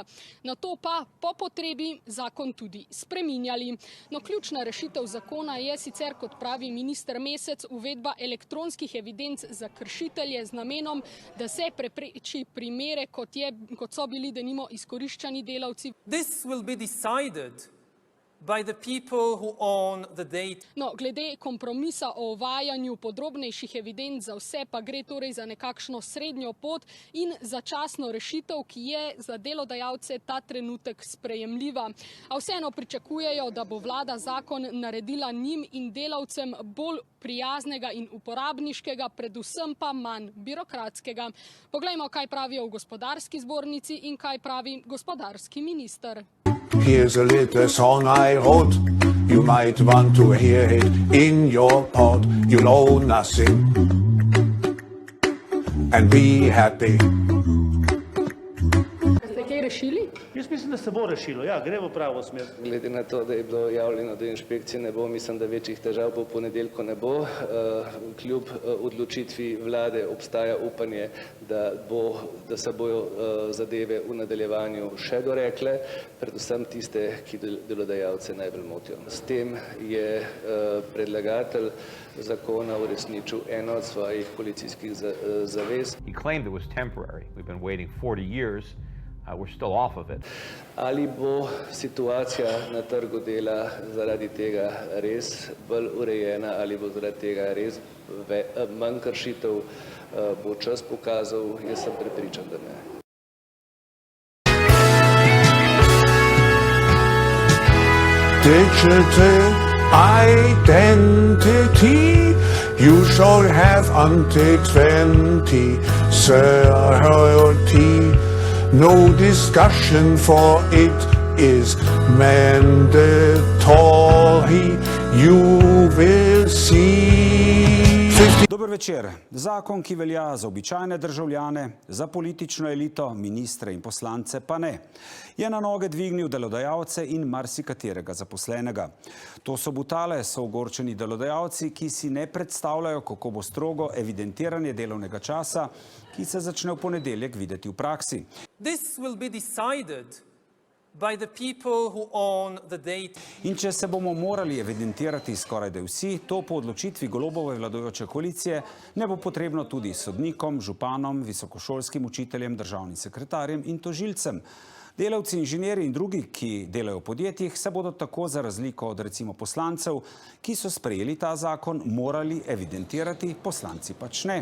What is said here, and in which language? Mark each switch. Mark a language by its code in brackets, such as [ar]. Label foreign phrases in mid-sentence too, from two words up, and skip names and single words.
[sl] Na to pa po potrebi zakon tudi spreminjali. No, ključna rešitev zakona je sicer, kot pravi minister Mesec, uvedba elektronskih evidenc za kršitelje z namenom, da se prepreči primere, kot so bili denimo izkoriščani delavci. [en] This will be decided by the people who own the data. [sl] No, glede kompromisa o uvajanju podrobnejših evidenc za vse pa gre torej za nekakšno srednjo pot in začasno rešitev, ki je za delodajalce ta trenutek sprejemljiva. A vseeno pričakujejo, da bo vlada zakon naredila njim in delavcem bolj prijaznega in uporabniškega, predvsem pa manj birokratskega. Poglejmo, kaj pravijo v gospodarski zbornici in kaj pravi gospodarski minister. [en] Here's a little song I wrote. You might want to hear it in your pod. You'll owe nothing and be happy. [sl] Ste kaj rešili? Jaz mislim, da se bo rešilo, ja, gre v pravo smer. Glede na to, da je bilo javljeno, da inšpekcije ne bo, mislim, da večjih težav po ponedeljku ne bo. Kljub odločitvi vlade obstaja upanje, da se bojo zadeve v nadaljevanju še dorekle, predvsem tiste, ki delodajalce najbolj motijo. S tem je predlagatelj zakona uresničil eno od svojih koalicijskih zavez. [en] He claimed it was temporary. We've been waiting 40 years. We're still off of it. [sl] Ali bo situacija na trgu dela zaradi tega res bolj urejena, ali bo zaradi tega res manj kršitev, bo čas pokazal, jaz sem prepričan, da ne. [en] Digital identity, you shall have until 2030. No discussion, for it is mandatory. You will see. [sl] Dober večer. Zakon, ki velja za običajne državljane, za politično elito, ministre in poslance pa ne, je na noge dvignil delodajalce in marsikaterega zaposlenega. To so butale, so ogorčeni delodajalci, ki si ne predstavljajo, kako bo strogo evidentiranje delovnega časa, ki se začne v ponedeljek videti v praksi. [en] This will be decided by the people who own the data. [sl] In če se bomo morali evidentirati skorajda vsi, to po odločitvi Golobove vladajoče koalicije ne bo potrebno tudi sodnikom, županom, visokošolskim učiteljem, državnim sekretarjem in tožilcem. Delavci, inženirji in drugi, ki delajo v podjetjih, se bodo tako za razliko od recimo poslancev, ki so sprejeli ta zakon, morali evidentirati, poslanci pač ne.